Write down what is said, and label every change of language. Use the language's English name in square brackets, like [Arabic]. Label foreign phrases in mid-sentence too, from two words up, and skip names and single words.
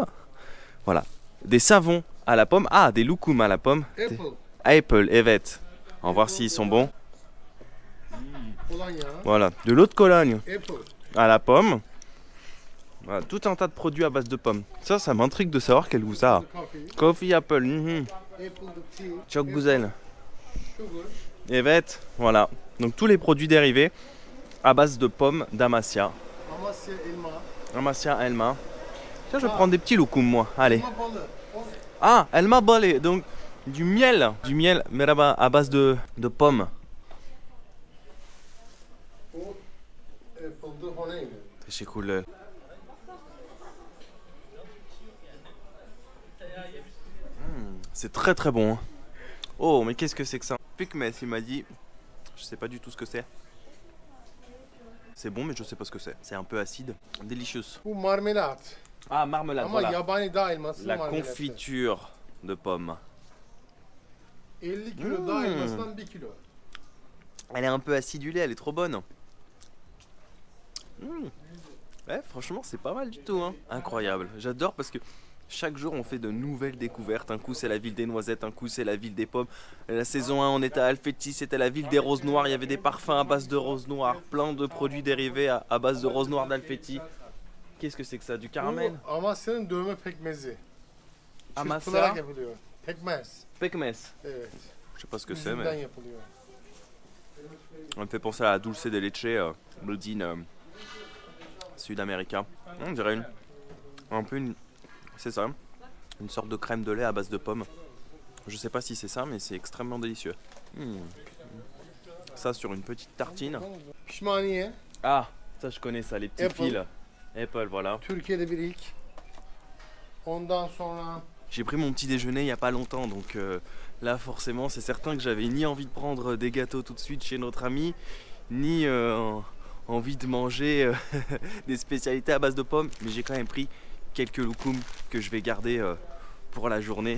[French] Voilà, des savons à la pomme. Ah, des loukoums à la pomme. [Turkish] Apple, evet. [French] On va voir s'ils sont bons. Voilà, de l'eau de Cologne à la pomme. Voilà, tout un tas de produits à base de pommes. Ça m'intrigue de savoir quel goût ça a. [English] Coffee, apple, [Turkish] çok güzel. Evet, [French] voilà. Donc tous les produits dérivés à base de pommes d'Amasya. [Turkish] Amasya elma. Amasya elma. [French] Tiens, je vais prendre des petits loukoums, moi. Allez. [Turkish] Elma balı. [French] Ah, [Turkish] elma balé, [French] donc du miel. Du miel, mais là-bas, à base de pommes. [Turkish] O yapıldı honeydi. Teşekkürler. [French] C'est très très bon. Hein. Oh, mais qu'est-ce que c'est que ça? Picmès, il m'a dit. Je sais pas du tout ce que c'est. C'est bon, mais je sais pas ce que c'est. C'est un peu acide. [English] Delicious. [Turkish] Bu marmelat. [French] Ah, marmelade, [Turkish] Ama [French] voilà. [Turkish] yabani dağ elması [French] La [Turkish] marmelatı. [French] confiture de pommes. [Turkish] 50 kilo dağ elmasından 1 kilo. [French] Elle est un peu acidulée, elle est trop bonne. Ouais, franchement, c'est pas mal du tout. Hein. Incroyable. J'adore parce que chaque jour, on fait de nouvelles découvertes. Un coup, c'est la ville des noisettes, un coup, c'est la ville des pommes. La saison 1, on était à Alfetti, c'était la ville des roses noires. Il y avait des parfums à base de roses noires, plein de produits dérivés à base de roses noires d'Alfetti. Qu'est-ce que c'est que ça? Du caramel? [Turkish] Bu Amasya'nın dövme pekmezi. Amasya Çırpılarak yapılıyor. Pekmez. Pekmez. Evet. [French] Je sais pas ce que c'est, [Turkish] Üzümden [French] mais [Turkish] yapılıyor. [French] on me fait penser à la [Spanish] dulce de leche [French] Bludine sud-américain. On dirait c'est ça, une sorte de crème de lait à base de pommes. Je sais pas si c'est ça, mais c'est extrêmement délicieux. Ça sur une petite tartine. [Turkish] Pişmaniye. [French] Ah, ça je connais ça, les petites [English] Apple. [French] fils. Apple, voilà. [Turkish] Türkiye'de bir ilk. Ondan sonra [French] J'ai pris mon petit déjeuner il y a pas longtemps, donc là forcément c'est certain que j'avais ni envie de prendre des gâteaux tout de suite chez notre ami, ni envie de manger des spécialités à base de pommes, mais j'ai quand même pris quelques loukoums que je vais garder pour la journée.